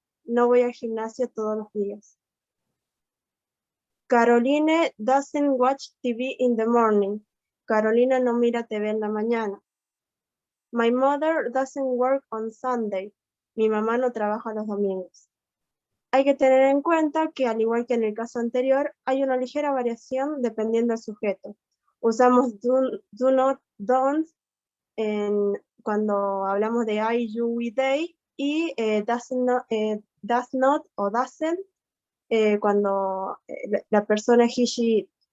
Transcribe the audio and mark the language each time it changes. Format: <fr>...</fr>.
<es>No voy al gimnasio todos los días.</es> <en>Caroline doesn't watch TV in the morning.</en> <es>Carolina no mira TV en la mañana.</es> <en>My mother doesn't work on Sunday.</en> <es>Mi mamá no trabaja los domingos. Hay que tener en cuenta que, al igual que en el caso anterior, hay una ligera variación dependiendo del sujeto. Usamos do not, don't cuando hablamos de I, you, we, they, y does not o doesn't cuando la persona es he, she, it.</es>